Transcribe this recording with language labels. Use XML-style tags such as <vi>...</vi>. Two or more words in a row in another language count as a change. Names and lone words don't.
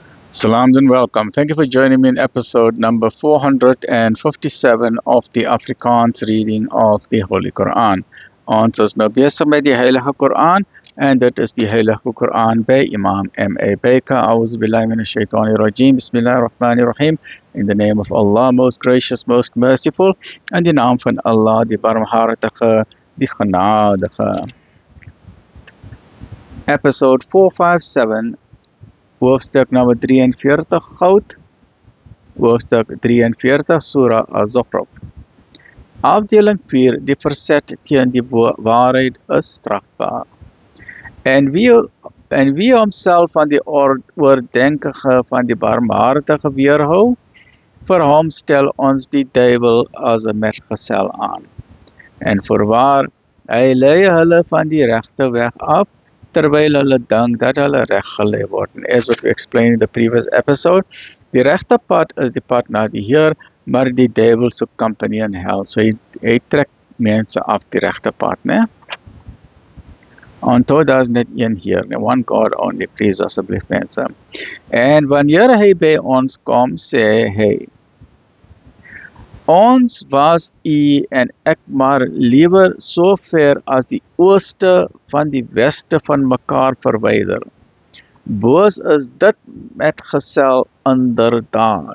<en>Salams and welcome. Thank you for joining me in episode number 457 of the Afrikaans reading of the Holy Quran.</en> <af>Ons is nou besig met die Heilige Quran en dit is die Heilige Quran by Imam M.A. Baker.</af> <ar>أعوذ بالله من الشيطان الرجيم. بسم الله الرحمن الرحيم.</ar> <en>In the name of Allah, most gracious, most merciful.</en> <af>In die naam van Allah, die barmhartige, die genadige.</af> <en>Episode 457.</en> <af>Hoofstuk nummer 43 goud. Hoofstuk 43 Surah Az-Zukhruf. Afdeling 4 die verzet teen die waarheid is strafbaar. En wie homself van die oordenkige van die barmhartige weerhou, vir hom stel ons die duiwel as 'n metgesel aan. En voorwaar, hy lei hulle van die regte weg af, terwyl hulle dink dat hulle reg gelei word.</af> <en>And as what we explained in the previous episode,</en> <af>die regte pad is die pad na die Heer, maar die duiwel soek</af> <en>company in hell.</en> <af>So hy trek mense af die regte pad, né? Onthou daar is net een Heer,</af> <en>one God only, please</en> <af>asseblief mense. En wanneer hy by ons kom, sê hy, ons was u en ek maar liewer so ver as die ooste van die weste van mekaar verwyder. Boos is dit metgesel inderdaad.</af>